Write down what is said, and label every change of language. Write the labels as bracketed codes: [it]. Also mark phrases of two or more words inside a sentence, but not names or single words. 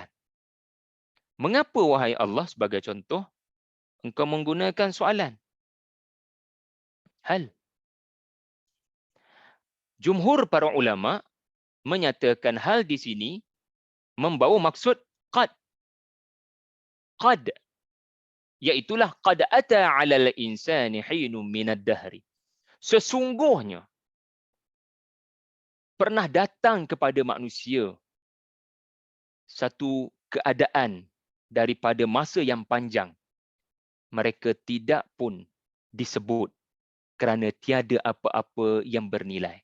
[ms] Mengapa, wahai Allah, sebagai contoh, engkau menggunakan soalan? Hal. Jumhur para ulama menyatakan hal di sini membawa maksud qad. Qad. [ar] Iaitulah قد أتى على الإنسان حين من الدهر. [ms] Sesungguhnya pernah datang kepada manusia satu keadaan daripada masa yang panjang. Mereka tidak pun disebut kerana tiada apa-apa yang bernilai.